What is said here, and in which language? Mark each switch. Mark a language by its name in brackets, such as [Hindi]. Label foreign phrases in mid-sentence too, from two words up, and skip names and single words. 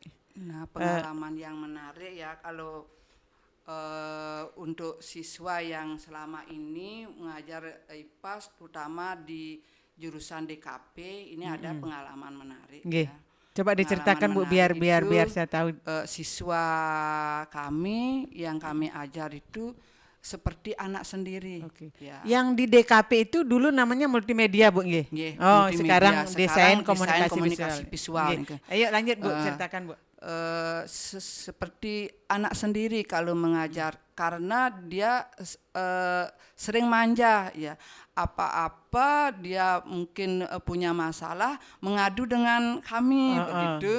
[Indonesian] nah pengalaman yang menarik ya kalau untuk siswa yang selama ini mengajar IPAS terutama di jurusan DKP ini ada pengalaman menarik. Nggih. Ya. Coba diceritakan Bu, Pengalaman biar menarik itu, saya tahu. Siswa kami yang kami ajar itu seperti anak sendiri. Oke. Ya. Yang di DKP itu dulu namanya multimedia Bu, nggih. Nggih, Oh, multimedia. sekarang Sekarang desain desain komunikasi komunikasi visual. Nggih. Ayo lanjut Bu, ceritakan Bu. Seperti anak sendiri kalau mengajar karena dia sering manja ya, apa-apa dia mungkin punya masalah mengadu dengan kami begitu.